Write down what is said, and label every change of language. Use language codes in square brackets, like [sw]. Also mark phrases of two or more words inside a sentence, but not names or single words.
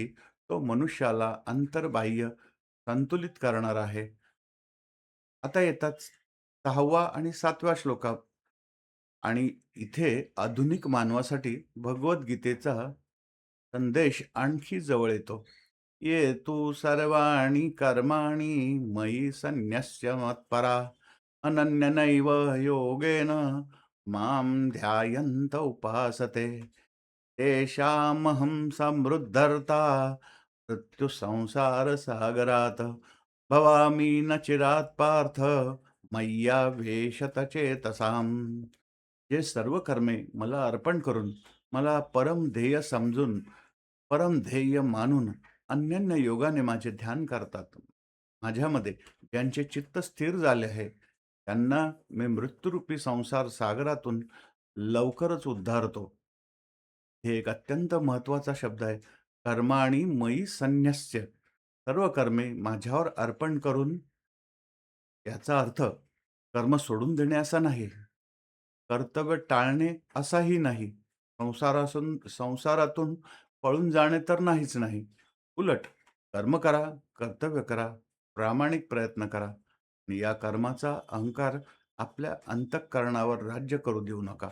[mr] तो मनुष्याला अंतर्बाह्य संतुलित करणारा आहे. आता येतात 6वा आणि 7व्या श्लोकात आणि इथे आधुनिक मानवासाठी भगवद्गीतेचा संदेश आणखी जवळ येतो. [sa] "ये तू सर्वाणि कर्माणि मयि सन्न्यस्य मत्परा, अनन्यनैव योगेन मां ध्यायन्त उपासते. तेषामहं समृद्धर्ता मृत्युसंसारसागरात् भवामि न चिरात् पार्थ मय्यावेशत चेतसाम्." [mr] जे सर्व कर्मे मला अर्पण करून, मला परम ध्येय समजून, परम ध्येय मानून अनन्य योगाने माझे ध्येय करतात. माझ्यामध्ये ज्यांचे चित्त स्थिर झाले आहे, त्यांना मी मृत्यूरूपी संसार सागरातून लवकरच उद्धारतो. हे एक अत्यंत महत्त्वाचा शब्द आहे. [sa] कर्माणि मयि संन्यस्य. [mr] सर्व कर्मे माझ्यावर अर्पण करून याचा अर्थ कर्म सोडून देणे असा नाही. कर्तव्य टाळणे असाही नाही. संसारातून पळून जाणे तर नाहीच नाही. उलट कर्म करा, कर्तव्य करा, प्रामाणिक प्रयत्न करा आणि या कर्माचा अहंकार आपल्या अंतःकरणावर राज्य करू देऊ नका.